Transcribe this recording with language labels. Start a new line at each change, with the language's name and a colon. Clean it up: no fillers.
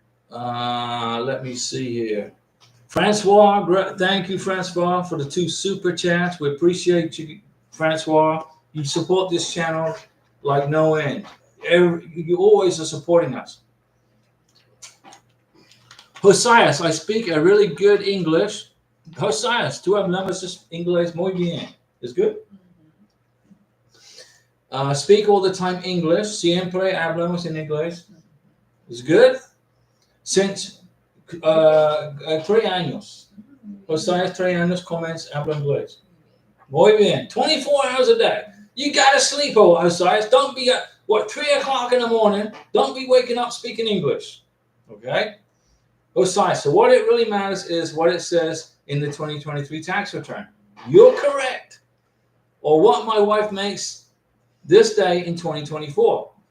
English: Let me see here. Francois, thank you, Francois, for the 2 super chats. We appreciate you, Francois. You support this channel like no end. You always are supporting us. Josias, I speak a really good English.
Spanish: Josias, tú hablamos inglés muy bien.
English: Is good? Speak all the time English.
Spanish: Siempre hablamos en inglés.
English: Is good? Since 3 años.
Spanish: Josias, 3 años, habla inglés. Muy bien.
English: 24 hours a day. You gotta sleep, Josias. Don't be at, 3 o'clock in the morning. Don't be waking up speaking English. Okay? Josias, so what it really matters is what it says in the 2023 tax return. You're correct. Or what my wife makes this day in 2024.